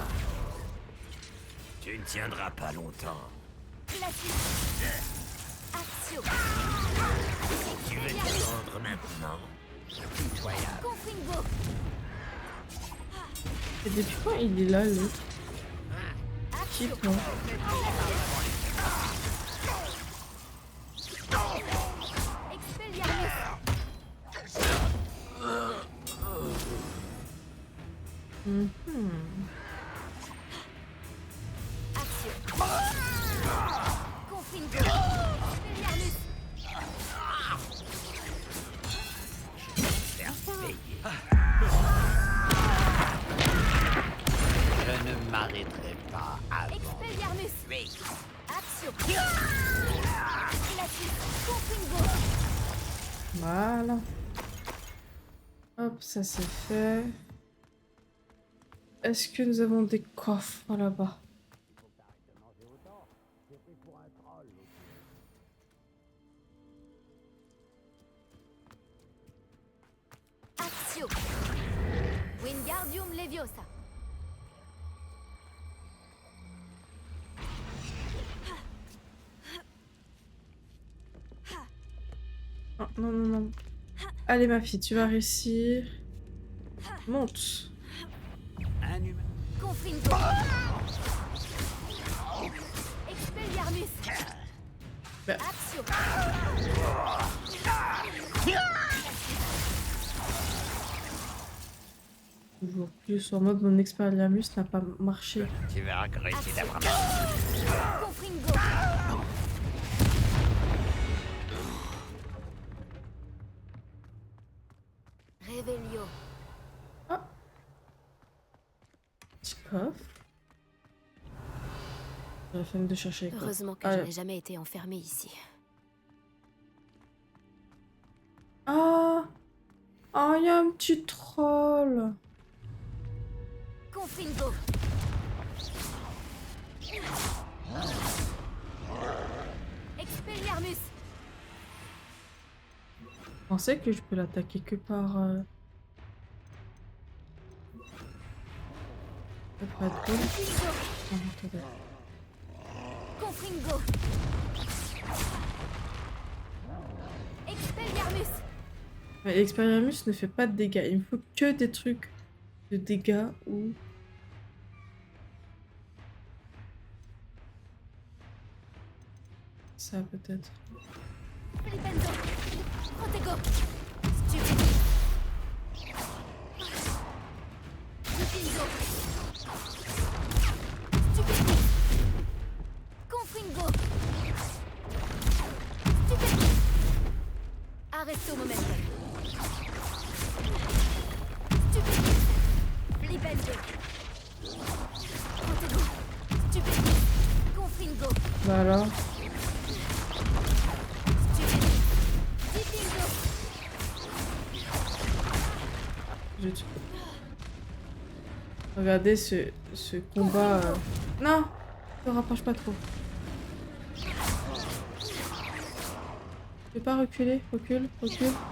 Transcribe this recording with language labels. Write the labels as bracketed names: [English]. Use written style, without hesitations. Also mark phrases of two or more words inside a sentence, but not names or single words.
[French] Tu ne tiendras pas longtemps. Glacis! Axio! Tu veux te rendre maintenant? Pitoyable. Confringo! Et depuis quand il est là, l'autre? Qui, Axio! toi? Expelliarmus! Mhm. Axio! Confringo! Expelliarmus! Je ne m'arrêterai pas avant. Expelliarmus! Oui. Axio! Glacis! Confringo! Voilà. Hop, ça c'est fait. Est-ce que nous avons des coffres là-bas? Axio! Wingardium Leviosa! Oh, non, non, non. Allez, ma fille, tu vas réussir. Monte. Un humain. Confringo! Expelliarmus! Bah. Axio! Toujours plus en mode mon Expelliarmus n'a pas marché. Tu vas regretter d'avoir Confringo! Revelio! Petit coffre. J'ai la flemme de chercher quoi. Heureusement que Ah, je n'ai jamais été enfermée ici. Ah, ah, il y a un petit troll. Confringo! Expelliarmus! Je pensais que je peux l'attaquer que par... Ça pourrait être cool. Non, attendez. Confringo! Expelliarmus! Mais Expelliarmus ne fait pas de dégâts. Il me faut que des trucs de dégâts ou... Ça peut-être. Flipenzo! Protego! Stupide! Stupinzo! Stupide! Confringo! Stupide! Arresto momentum! Stupide! Flipenzo! Protego! Stupide! Confringo! Bah alors. Zut. Regardez ce combat. Non, ne te rapproche pas trop. Je vais pas reculer, recule, recule.